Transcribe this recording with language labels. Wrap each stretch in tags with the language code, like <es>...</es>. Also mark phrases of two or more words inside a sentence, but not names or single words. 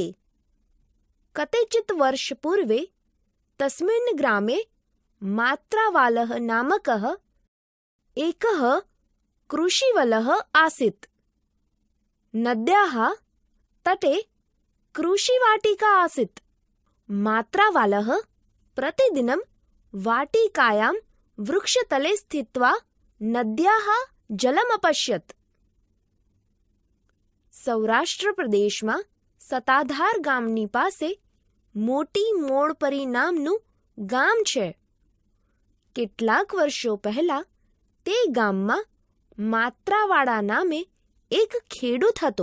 <sa>कतिचित वर्ष पूर्वे तस्मिन् ग्रामे मात्रावालः नामकः एकः कृषिवलः आसीत्. नद्याः तटे कृषिवाटिका आसीत्. માત્રાવાલः प्रतिदिनं वाटिकायां वृक्षतले स्थित्वा नद्याः जलमपश्यत्.</sa> <gu>સૌરાષ્ટ્ર પ્રદેશમાં સત્તાધાર ગામની પાસે મોટી મોણપરી નામનું ગામ છે. કેટલાક વર્ષો પહેલા તે ગામમાં માત્રાવાડા નામે એક ખેડૂત હતો.</gu>